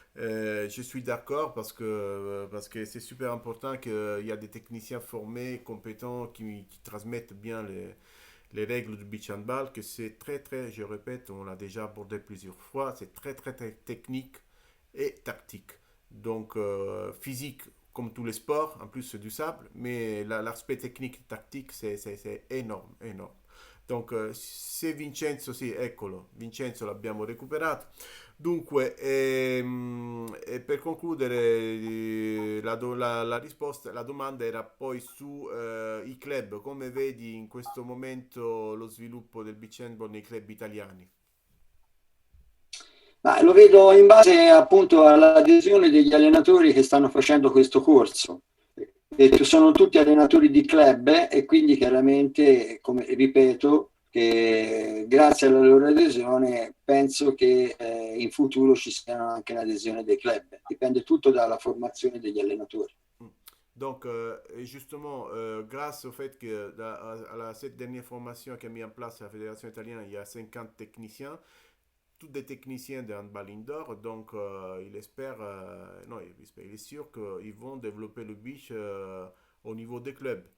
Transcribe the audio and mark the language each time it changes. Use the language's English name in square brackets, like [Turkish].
[French] Je suis d'accord parce que c'est super important qu'il y a des techniciens formés, compétents, qui transmettent bien les règles du beach handball, que c'est très, je répète, on l'a déjà abordé plusieurs fois, c'est très technique et tactique. Donc, physique comme tous les sports, en plus c'est du sable, mais l'aspect technique, tactique, c'est énorme, énorme. [Italian] Donc, se Vincenzo, sì, eccolo, Vincenzo l'abbiamo recuperato. Dunque, e per concludere, la risposta, la domanda era poi su i club, come vedi in questo momento lo sviluppo del beach handball nei club italiani? Ma lo vedo in base appunto all'adesione degli allenatori che stanno facendo questo corso. E sono tutti allenatori di club e quindi chiaramente, come ripeto, che grazie alla loro adesione penso che in futuro ci sia anche l'adesione dei club. Dipende tutto dalla formazione degli allenatori. [French] Donc, et justement, grâce au fait que cette dernière formation qu'a mis en place la Fédération italienne, il y a 50 techniciens, tous des techniciens de handball indoor, donc il espère, non, il est sûr qu'ils vont développer le beach au niveau des clubs.